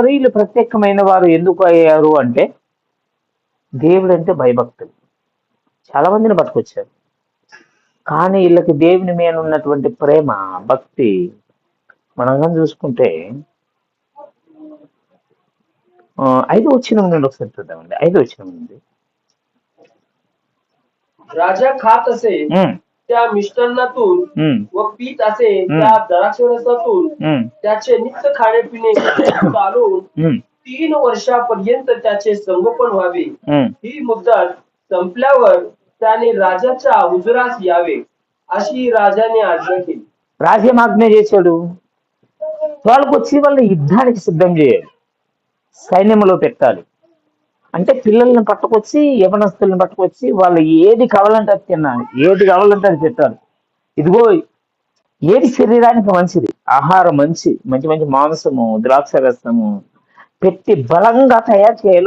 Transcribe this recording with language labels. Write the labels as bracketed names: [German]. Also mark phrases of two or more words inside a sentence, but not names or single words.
[Telugu] వీళ్ళు ప్రత్యేకమైన వారు ఎందుకు అయ్యారు అంటే, దేవుడు అంటే భయభక్తులు. చాలా మందిని పట్టుకొచ్చారు, కానీ వీళ్ళకి దేవుని మీద ఉన్నటువంటి ప్రేమ భక్తి మనం చూసుకుంటే 5వ వచనం నుండి ఒకసారి చూద్దామండి. 5వ వచనం నుండి. [Marathi] राजा खात असे त्या मिष्टान्नातून व पीत असे त्या द्राक्षरसातून त्याचे नित्य खाणेपिणे चालून 3 वर्षापर्यंत त्याचे संगोपन व्हावे. ही मुदत संपल्यावर त्याने राजाच्या हुजुरास यावे अशी राजाने आज्ञा केली. [Telugu] రాజ్యం ఆజ్ఞ చేశాడు, వాళ్ళకు వచ్చి వాళ్ళని యుద్ధానికి సిద్ధం చేయాలి, సైన్యంలో పెట్టాలి. అంటే పిల్లల్ని పట్టుకొచ్చి, యవనస్తుల్ని పట్టుకొచ్చి వాళ్ళు ఏది కావాలంటే అది తినాలి, ఏది కావాలంటే అది పెట్టాలి. ఇదిగో ఏది శరీరానికి మంచిది, ఆహారం మంచి మంచి మాంసము, ద్రాక్ష రసము పెట్టి బలంగా తయారు చేయాలి.